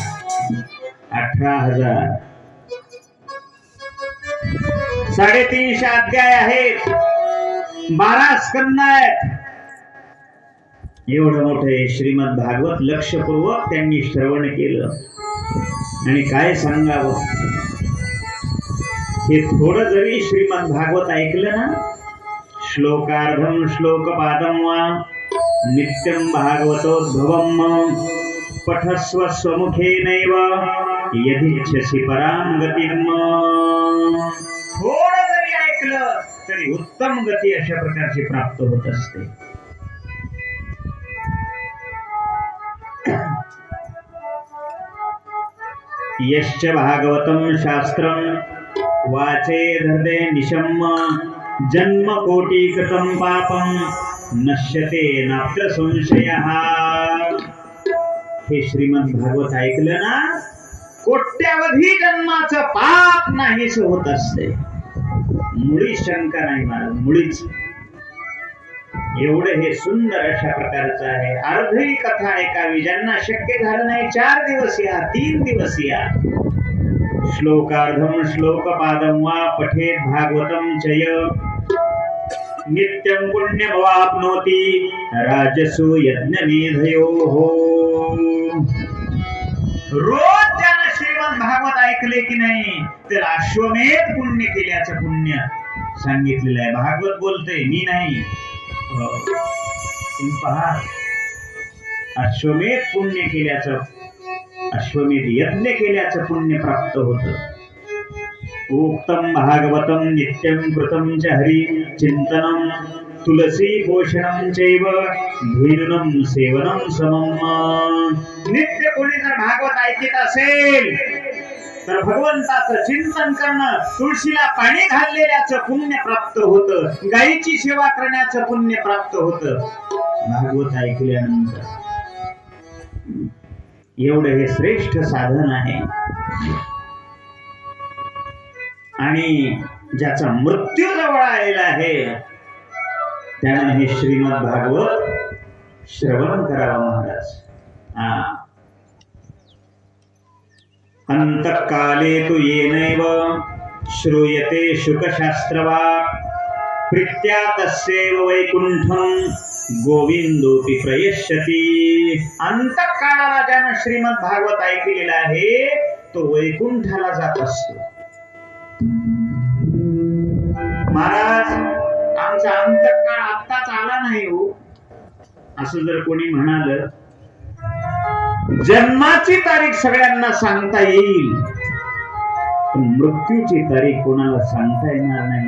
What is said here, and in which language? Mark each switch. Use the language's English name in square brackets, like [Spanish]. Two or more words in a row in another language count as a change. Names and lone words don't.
[Marathi] 18,000 350 अध्याय आहेत. 12 स्कंद आहेत. एवढं मोठं हे श्रीमद भागवत लक्षपूर्वक त्यांनी श्रवण केलं. आणि काय सांगावं, हे थोडं जरी श्रीमद भागवत ऐकलं ना, [Sanskrit] श्लोकार्धम श्लोकपादम वा नित्यं भागवतोद्भवम् पठस्व स्वमुखेनैव यदिच्छसि परां गतिम्. [Marathi] थोडं जरी ऐकलं तरी उत्तम गती अशा प्रकारची प्राप्त होत असते. [Sanskrit] यश्च भागवतं शास्त्रं वाचेद हृदये निशम्य जन्म कोटि कृतं पापं नश्यते नात्र संशयः. [Marathi] हे श्रीमद भागवत ऐकलं ना, कोट्यावधी जन्माचं पाप नाहीस होत असते. मुळीच शंका नाही महाराज, मुळीच. एवढं हे सुंदर अशा प्रकारचं आहे. अर्धी कथा ऐकावी. ज्यांना शक्य झालं नाही 4 दिवस या, 3 दिवस या. [Sanskrit] श्लोकार्धम श्लोकपादम वा पठेत भागवतं चय नित्यं पुण्यमवाप्नोति राजसु यज्ञमेधयोः. [Marathi] रोज ज्यानं श्रीमद भागवत ऐकले की नाही तर अश्वमेध पुण्य केल्याचं पुण्य सांगितलेलं आहे. भागवत बोलते, मी नाही. पहा, अश्वमेध पुण्य केल्याचं, अश्वमेध यज्ञ केल्याचं पुण्य प्राप्त होतं. [Sanskrit] उक्तम भागवतं नित्यं कृतं च हरि चिंतनं तुलसी पोषणं चैव धेनुनं सेवनं समम्. [Marathi] नित्य कोणी जर भागवत ऐकत असेल तर भगवंताचं चिंतन करणं, तुळशीला पाणी घाललेल्याचं पुण्य प्राप्त होतं. गायीची सेवा करण्याचं पुण्य प्राप्त होतं भागवत ऐकल्यानंतर. एवढं हे श्रेष्ठ साधन आहे. आणि ज्याचा मृत्यू जवळ आलेला आहे त्याने हे श्रीमद भागवत श्रवण करावं महाराज. [Sanskrit] अंतकाले तु येनैव श्रूयते शुकशास्त्रवाक् प्रीत्या तस्यैव वैकुंठं गोविंदोपि प्रयश्यति. [Marathi] अंतकाळाला ज्यानं श्रीमद भागवत ऐकलेला आहे तो वैकुंठाला जात असतो. महाराज, आमचा अंतकाळ आत्ताच आला नाही हो असं जर कोणी म्हणाल, जन्माची तारीख सगळ्यांना सांगता येईल पण मृत्यूची तारीख कोणाला सांगता येणार नाही.